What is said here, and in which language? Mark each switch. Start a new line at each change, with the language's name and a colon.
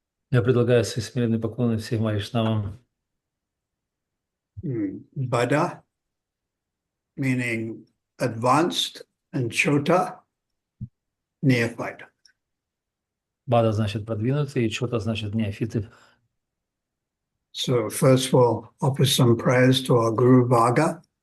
Russian: Я предлагаю свои смиренные поклоны всем вайшнавам.
English: Bada, meaning advanced, and Chota, neophyte.
Russian: Бада значит продвинутые, и чота значит неофиты.
English: So first we'll offer some prayers to our Guru Bhaga.